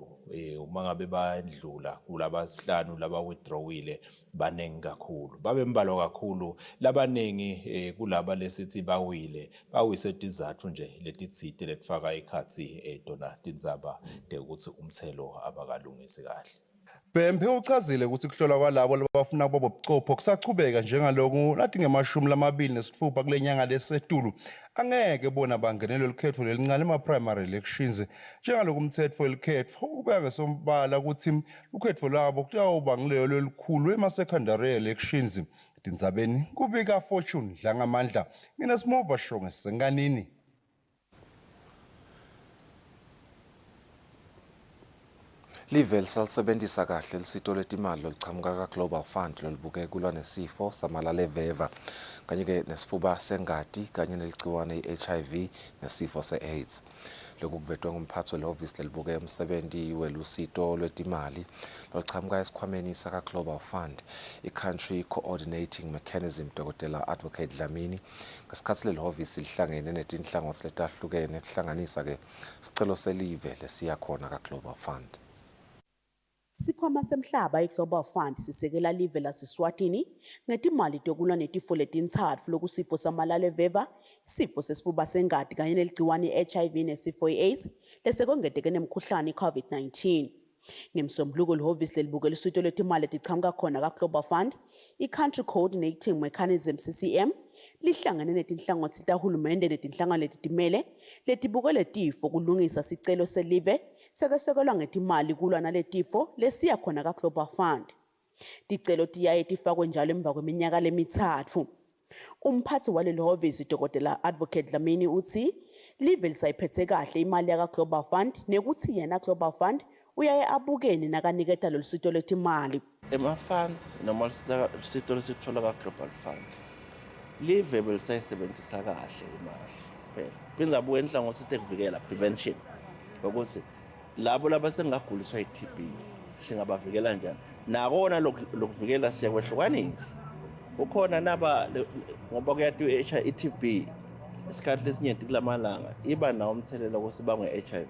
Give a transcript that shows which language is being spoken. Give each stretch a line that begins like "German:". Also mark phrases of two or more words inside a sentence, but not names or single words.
Swati: Uma ngabe bandlula kulabasihlanu laba withdrawile banengi kakhulu babe mbalwa kakhulu labanengi kulaba lesithi bawile bawise tizathu nje letitsite letfaka ikhatsi tona tindzaba ukuthi umthelo abakalungisi kahle. Bhembe uchazile ukuthi kuhlolwa kwalabo labafuna ukuba ubuchopho kusachubeka njengalokhu nathi nge-26 kule nyanga lesetulu angeke bona bangenelwe likhetho lelincane ema-
English: primary elections
Swati: njengaloku umthetho welikhetho ukubeka ngesombala ukuthi ukhetho labo kuyawuba ngilelo elikhulu ema-
English: secondary elections.
Swati: Tindzabeni kubika Fortune Dlangamandla mina Smova Shonge Senganini. Live lisalisebenzisa kahle lisito letimali lolichamuka ka-Global Fund lolibuke kulwa nesifo samalale-veva kanye-ke nesifuba sengati kanye neligciwane i-HIV nesifo se-AIDS. Lokhu kuvetwe ngumphathi welihhovisi lelibuke umsebenzi welusito lwetimali lolichamuka esikhwameni saka-Global Fund i-Country Coordinating Mechanism Dr. Advocate Dlamini ngesikhathi lelihhovisi lihlangene netinhlangothi letahlukene kuhlanganisa-ke sicelo selive lesiya khona ka-Global Fund. Sikhwama semhlaba iGlobal Fund sisekela live laseSwatini ngetimali tokulwa netifo letintsatfu lokusifo samalale-veva, isifo sesifuba sengati kanye neligciwane i-HIV nesifo i-AIDS lesekongeteke nemkhuhlane i-COVID-19. Ngemsombuluko lihhovisi lelibuke lusito lwetimali letichamuka khona ka-Global Fund, i-Country Coordinating Mechanism CCM lihlangene netinhlangothi tahulumende netinhlangano letitimele letibuke letifo kulungisa sicelo selive sekesekelwa ngetimali kulwa naletifo lesiya khona ka-Global Fund. Ticelo tiyaye tifakwe njalo emva kweminyaka lemithatfu. Umphathi walelihhovisi Dr. Advocate Dlamini uthi live lisayiphethe kahle imali yaka-Global Fund nekuthi yena Global Fund uyaye abukene nakaniketa lolusito lwetimali. Ema-funds noma lusito lesithola ka-Global Fund live belisayisebenzisa kahle imali phela. Phindza abuke inhlangothi tekuvikela prevention ukuthi labo labasengaguliswa i-TB singabavikela njani. Nakona lokuvikela siyakwehlukanisa. Ukhona naba ngoba kuyatiwa i-TB isikhathi lesinyenti kulamalanga iba nawo umthelela wosibangwa nge-HIV.